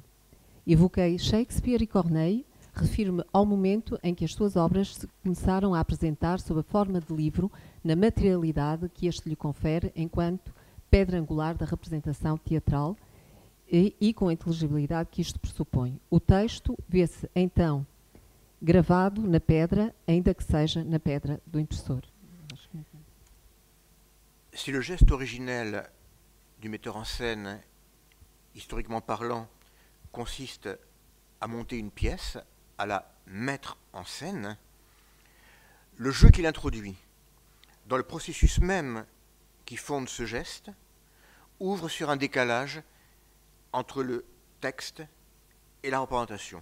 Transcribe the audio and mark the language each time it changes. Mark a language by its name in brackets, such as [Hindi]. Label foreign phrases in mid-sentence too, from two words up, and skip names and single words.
[Portuguese] Evoquei Shakespeare e Corneille, refiro-me ao momento em que as suas obras se começaram a apresentar sob a forma de livro, na materialidade que este lhe confere enquanto pedra angular da representação teatral e com a inteligibilidade que isto pressupõe. O texto vê-se, então, gravado na pedra, ainda que seja na pedra do impressor. [French] Si le geste originel du metteur en scène, historiquement parlant, consiste à monter une pièce, à la mettre en scène, le jeu qu'il introduit dans le processus même qui fonde ce geste ouvre sur un décalage entre le texte et la représentation.